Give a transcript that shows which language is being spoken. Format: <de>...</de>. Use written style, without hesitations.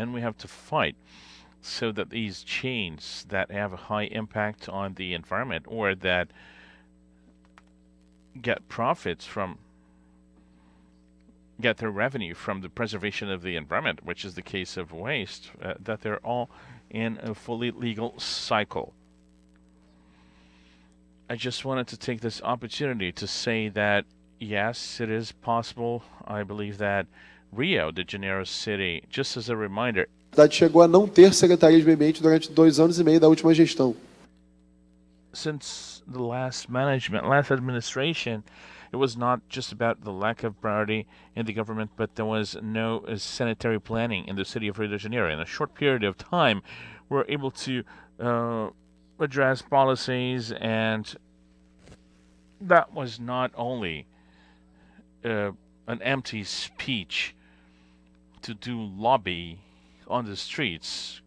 <en>And we have to fight so that these chains that have a high impact on the environment, or that get their revenue from the preservation of the environment, which is the case of waste, that they're all in a fully legal cycle. I just wanted to take this opportunity to say that, yes, it is possible. I believe that Rio de Janeiro City, just as a reminder,</en> <pt>a cidade chegou a não ter secretaria de meio ambiente durante 2 anos e meio da última gestão.</pt> <en>Since the last administration, it was not just about the lack of priority in the government, but there was no sanitary planning in the city of Rio de Janeiro. In a short period of time, we were able to address policies, and that was not only an empty speech to do lobby on the streets.</en>